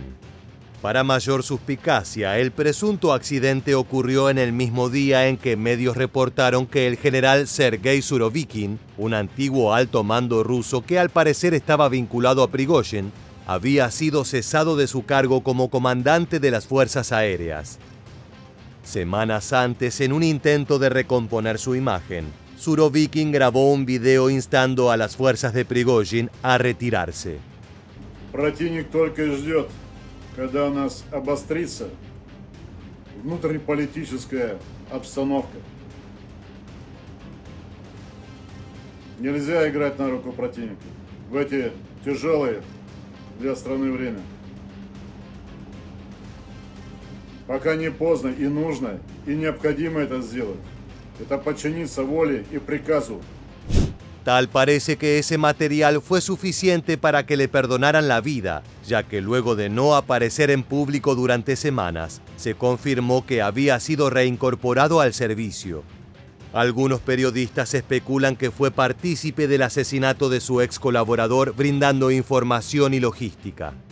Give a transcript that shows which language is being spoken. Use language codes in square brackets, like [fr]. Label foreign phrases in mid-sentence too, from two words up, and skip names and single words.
[es] Para mayor suspicacia, el presunto accidente ocurrió en el mismo día en que medios reportaron que el general Sergei Surovikin, un antiguo alto mando ruso que al parecer estaba vinculado a Prigozhin, había sido cesado de su cargo como comandante de las fuerzas aéreas. Semanas antes, en un intento de recomponer su imagen, Surovikin grabó un video instando a las fuerzas de Prigozhin a retirarse. [ru] Противник только и ждет, когда у нас обострится внутриполитическая обстановка. Нельзя играть на руку противника в эти тяжелые для страны время. Пока не поздно и нужно, и необходимо это сделать. Это подчиниться воле и приказу. [es] Tal parece que ese material fue suficiente para que le perdonaran la vida, ya que luego de no aparecer en público durante semanas, se confirmó que había sido reincorporado al servicio. Algunos periodistas especulan que fue partícipe del asesinato de su ex colaborador brindando información y logística.